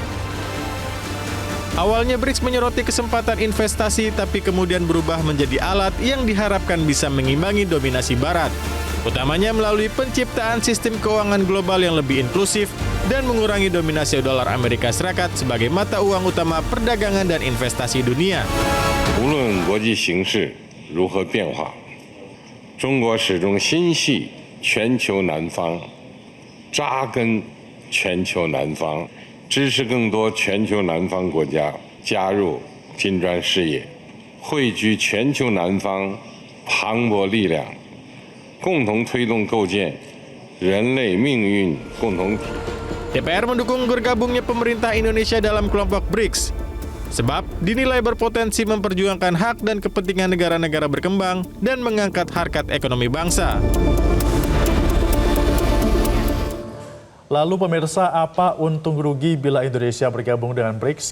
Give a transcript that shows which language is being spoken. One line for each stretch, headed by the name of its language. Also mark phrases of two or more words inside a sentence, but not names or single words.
Indonesian: Awalnya BRICS menyoroti kesempatan investasi, tapi kemudian berubah menjadi alat yang diharapkan bisa mengimbangi dominasi barat, utamanya melalui penciptaan sistem keuangan global yang lebih inklusif dan mengurangi dominasi dolar Amerika Serikat sebagai mata uang utama perdagangan dan investasi dunia.
Chinese: 无论国际形势如何变化，中国始终心系全球南方，扎根全球南方，支持更多全球南方国家加入金砖事业，汇聚全球南方磅礴力量， 共同推动构建人类命运共同体。
Indonesian: DPR mendukung bergabungnya pemerintah Indonesia dalam kelompok BRICS, sebab dinilai berpotensi memperjuangkan hak dan kepentingan negara-negara berkembang dan mengangkat harkat ekonomi bangsa. Lalu pemirsa, apa untung rugi bila Indonesia bergabung dengan BRICS?